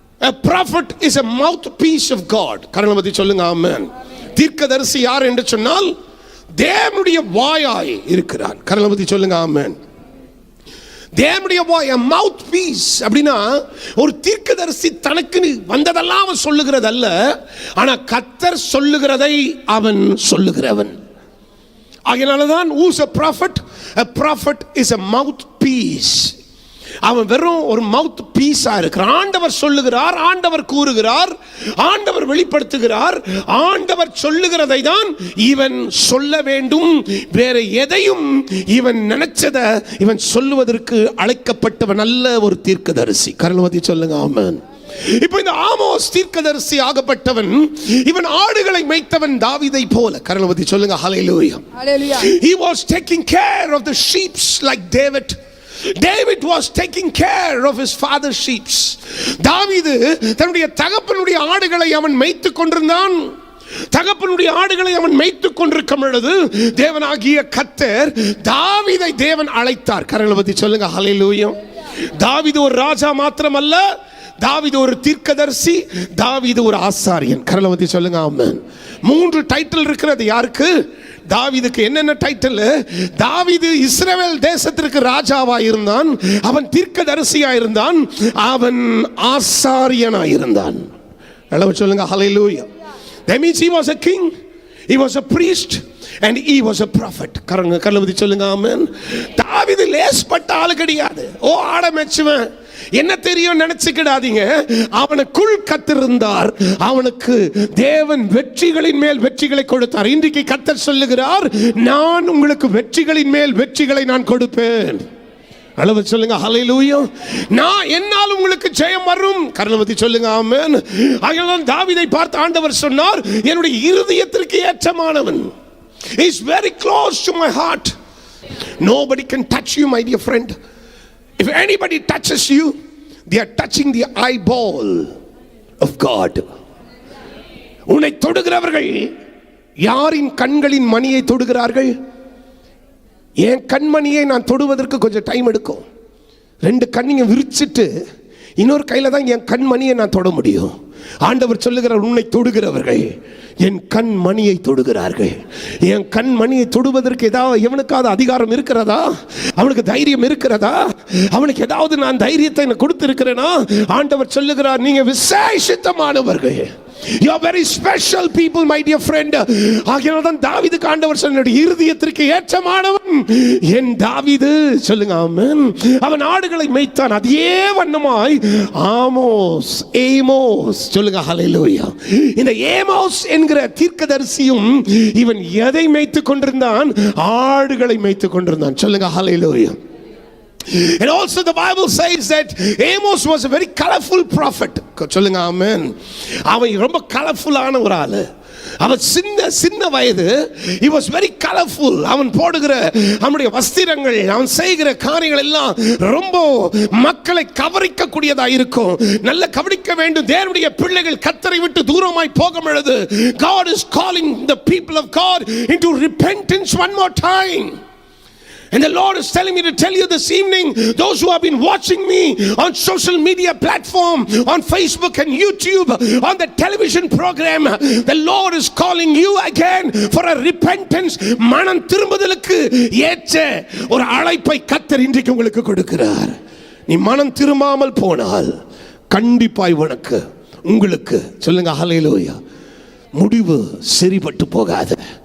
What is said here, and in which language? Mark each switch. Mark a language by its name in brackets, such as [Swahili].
[English] A prophet is a mouthpiece of God. [Tamil] கரங்களை பத்தி சொல்லுங்க. ஆமென். தீர்க்கதரிசி யார் என்று சொன்னால் தேவனுடைய வாயாய் இருக்கிறார். கரங்களை பத்தி சொல்லுங்க. ஆமென். தேவனுடைய வாய், [English] a mouthpiece. [Tamil] அப்படின்னா ஒரு தீர்க்கதரிசி தனக்கு வந்ததெல்லாம் அவன் சொல்லுகிறதல்ல, ஆனா கர்த்தர் சொல்லுகிறதை அவன் சொல்லுகிறவன். ஆகையானதான் [English] who's a prophet? A prophet is a mouthpiece. [Tamil] அவன் வெறும் ஒரு மவுத் பீஸா இருக்கிறான். ஆண்டவர் சொல்லுகிறார், ஆண்டவர் கூறுகிறார், ஆண்டவர் வெளிப்படுத்துகிறார், ஆண்டவர் சொல்லுகிறதை தான் இவன் சொல்ல வேண்டும். வேற எதையும் இவன் நினைச்சத இவன் சொல்லுவதற்கு அழைக்கப்பட்டவன் அல்ல ஒரு தீர்க்கதரிசி. கரண்வதி சொல்லுங்க. ஆமென். இப்போ இந்த ஆமோஸ் தீர்க்கதரிசி ஆகப்பட்டவன், இவன் ஆடுகளை மேய்த்தவன் தாவீதை போல. கரண்வதி சொல்லுங்க. ஹல்லேலூயா, ஹல்லேலூயா. [English] He was taking care of the sheep like David was taking care of his father's sheep. [Tamil] தாவீது தன்னுடைய தகப்பனுடைய ஆடுகளை அவன் மேய்த்துக் கொண்டிருந்தான். தகப்பனுடைய ஆடுகளை அவன் மேய்த்துக் கொண்டிருக்கும் பொழுது தேவனாகிய கர்த்தர் தாவீதை தேவன் அழைத்தார். கரங்களை பத்தி சொல்லுங்க. ஹல்லேலூயா. தாவீது ஒரு ராஜா மாத்திரமல்ல, தாவீது ஒரு தீர்க்கதரிசி, தாவீது ஒரு ஆசாரியன். கரங்களை பத்தி சொல்லுங்க. ஆமென். 3 டைட்டில் இருக்கிறது. யாருக்கு? தாவீதுக்கு. என்னென்ன டைட்டில்? தாவீது இஸ்ரவேல் தேசத்திற்கு ராஜாவா இருந்தான், அவன் தீர்க்கதரிசியா இருந்தான், அவன் ஆசாரியனா இருந்தான். அளவு சொல்லுங்க. ஹல்லேலூயா. [English] That means he was a king, he was a priest and he was a prophet. [Tamil] கரங்களை சொல்லுங்க. ஆமென். தாவீது லேஸ்பட்ட ஆளு கிடையாது. ஓ, ஆட மெச்சுவன், என்ன தெரியும் நினைச்சுக்கிடாதீங்க. அவனுக்குள் கத்திருந்தார். அவனுக்கு தேவன் வெற்றிகளின் மேல் வெற்றிகளை கொடுத்தார். இன்றைக்கு கர்த்தர் சொல்லுகிறார், நான் உங்களுக்கு வெற்றிகளின் மேல் வெற்றிகளை நான் கொடுப்பேன். அளவு சொல்லுங்க. ஹல்லேலூயா. நான் என்னால் உங்களுக்கு ஜெயம் வரும். கரண்வதி சொல்லுங்க. ஆமென். ஆகையால் தாவீதை பார்த்து ஆண்டவர் சொன்னார், என்னுடைய இருதயத்திற்கு ஏற்றமானவன். [English] He is very close to my heart. Nobody can touch you, my dear friend. If anybody touches you, they are touching the eyeball of God. [Tamil] உன்னை தொடுகிறவர்கள் யாரின் கண்களின் மணியை தொடுகிறார்கள்? என் கண்மணியை நான் தொடுவதற்கு கொஞ்சம் டைம் எடுக்கும். 2 கண்ணிங்க விரிச்சிட்டு இன்னொரு கையில தான் என் கண்மணியை நான் தொட முடியும். ஆண்டவர் சொல்லுகிறார், உன்னை தொடுகிறவர்கள் என் கண்மணியை தொடுகிறார்கள். என் கண்மணியை தொடுவதற்கு ஏதாவது எவனுக்காவது அதிகாரம் இருக்கிறதா? அவனுக்கு தைரியம் இருக்கிறதா? அவனுக்கு ஏதாவது நான் தைரியத்தை கொடுத்து இருக்கிறேனா? ஆண்டவர் சொல்லுகிறார், நீங்க விசேஷித்தமானவர்கள். [English] You are very special people, my dear friend. [Tamil] ஆகையால் தான் தாவீதுக்கு ஆண்டவர் சொன்னார், இருதயத்திற்கு ஏற்றமானவன் என் தாவீது. சொல்லுங்க ஆமென். அவன் ஆடுகளை மேய்த்தான், அதே வண்ணமாய் ஆமோஸ், ஏமோஸ், சொல்லுங்க ஹல்லேலூயா. இந்த ஏமோஸ் என்கிற தீர்க்கதரிசியும் இவன் எதை மேய்த்துக் கொண்டிருந்தான்? ஆடுகளை மேய்த்துக் கொண்டிருந்தான். சொல்லுங்க ஹல்லேலூயா. [English] And also the Bible says that Amos was a very colorful prophet. [Tamil] சொல்லுங்க ஆமென். அவன் ரொம்ப கலர்ஃபுல்லான ஒரு ஆளு. அவன் சின்ன வயது. [English] He was very colorful. [Tamil] அவன் போடுகிற அவனுடைய வஸ்திரங்கள், அவன் செய்கிற காரியங்கள் எல்லாம் ரொம்ப மக்களை கவரிக்க கூடியதா இருக்கும். நல்ல கவனிக்க வேண்டும். தேவனுடைய பிள்ளைகள் கர்த்தரை விட்டு தூரமாய் போகும் பொழுது [English] God is calling the people of God into repentance one more time. And the Lord is telling me to tell you this evening, those who have been watching me on social media platform, on Facebook and YouTube, on the television program, the Lord is calling you again for a repentance. [Tamil] மனம் திரும்புதலுக்கு ஏற்ற ஒரு அழைப்பை கர்த்தர் இன்றைக்கு உங்களுக்கு கொடுக்கிறார். நீ மனம் திரும்பாமல் போனால் கண்டிப்பாய் உங்களுக்கு சொல்லுங்க ஹல்லேலூயா, முடிவு சரிபட்டு போகாது.